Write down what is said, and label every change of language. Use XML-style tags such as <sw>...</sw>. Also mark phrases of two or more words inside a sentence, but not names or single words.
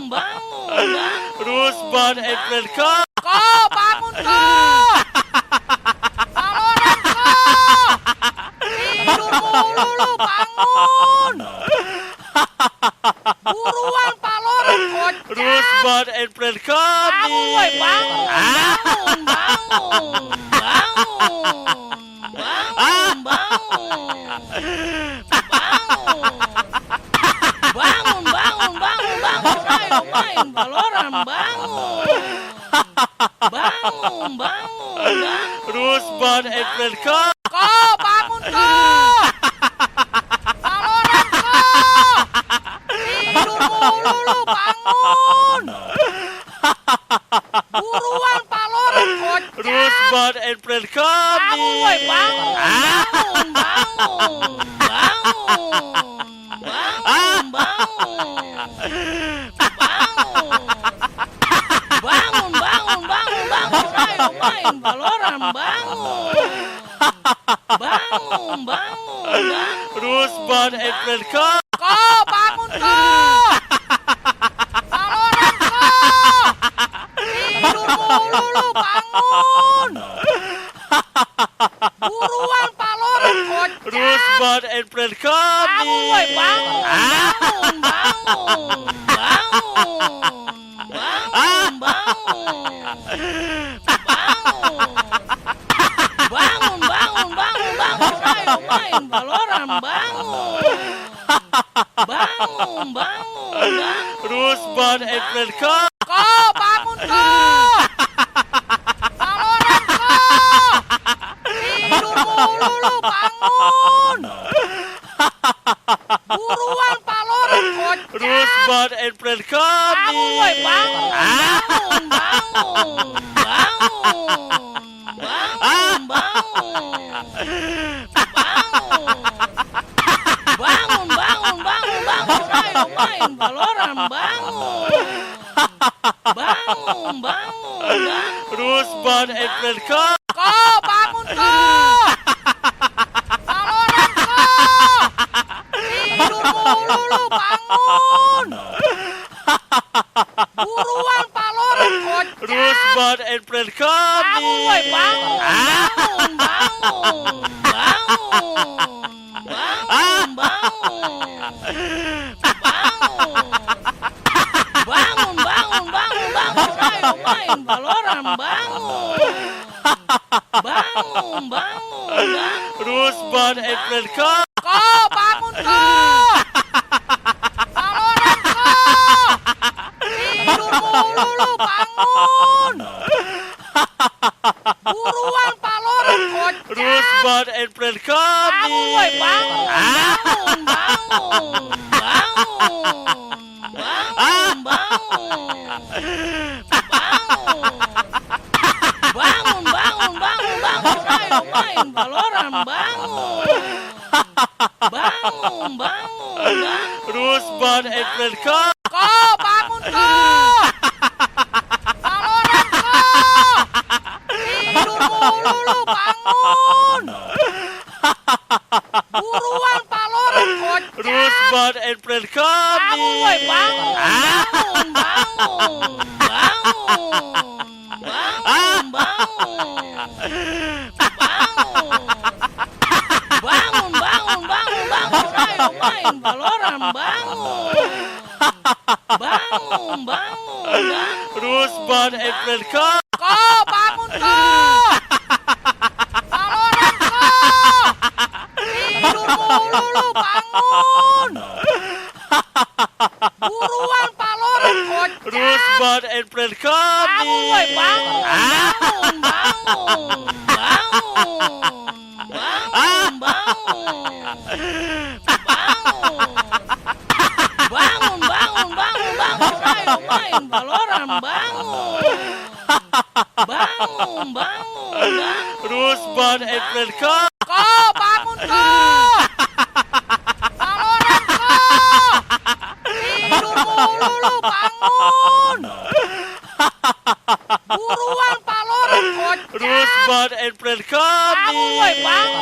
<en>Rusban and friend kau.</en> <id>kok bangun kok, Valorant kok, tidur mulu bangun. Buruan Pak Loren kocak.</id> <en>Rusman and friend</en> <id>Bangun, woi,</id> <en>coming.</en> <id>bangun, bangun, bangun, bangun, bangun, bangun, bangun, ayo main Valorant, bangun, bangun.</id> <en>Rusman and friend coming.</en> <id>Kok, bangun kok, Valorant kok, tidur mulu lu, bangun, buruan Valorant kocak.</id> <en>Rusman and friend</en> <id>Bangun, woi,</id> <en>coming.</en> <id>bangun, bangun, ayo main Valorant, bangun,</id> <en>Rusman and friend coming.</en> <id>kok, bangun kok, Valorant kok, tidur mulu lu, bangun, buruan Valorant kocak.</id> <en>Rusman and friend</en> <id>Bangun, woi,</id> <en>coming.</en> <id>bangun, ayo main Valorant, bangun,</id> <en>Rusman and friend coming.</en> <id>kok, bangun kok, Valorant kok, tidur mulu lu, bangun, buruan Valorant kocak.</id> <en>Rusman and friend</en> <id>Bangun, woi,</id> <en>coming.</en> <id>bangun, ayo main Valorant, bangun,</id> <en>Rusman and friend coming.</en> <id>kok, bangun kok, Valorant kok, tidur mulu lu, bangun, buruan Valorant kocak.</id> <en>Rusman and friend</en> <id>Bangun, woi,</id> <en>coming.</en> <id>bangun, ayo main Valorant, bangun,</id> <en>Rusman and friend coming.</en> <id>kok, bangun kok, Valorant kok, tidur mulu lu, bangun, buruan Valorant kocak.</id> <en>Rusman and friend</en> <id>Bangun, woi,</id> <en>coming.</en> <id>bangun, ayo main Valorant, bangun,</id> <en>Rusman and friend coming.</en> <id>kok, bangun kok, Valorant kok, tidur mulu lu, bangun, buruan Valorant kocak.</id> <en>Rusman and friend</en> <id>Bangun, woi,</id> <en>coming.</en> <id>bangun, ayo main Valorant, bangun,</id> <en>Rusman and friend coming.</en> <id>kok, bangun kok, Valorant kok, tidur mulu lu, bangun, buruan Valorant kocak.</id> <en>Rusman and friend</en> <id>Bangun, woi, coming. bangun, ayo main Valorant, bangun,</id> <en>Rusman and friend coming.</en> <id>kok, bangun kok, Valorant kok, tidur mulu lu, bangun, buruan Valorant kocak.</id> <en>Rusman and friend</en> <id>Bangun, woi,</id> <en>coming.</en>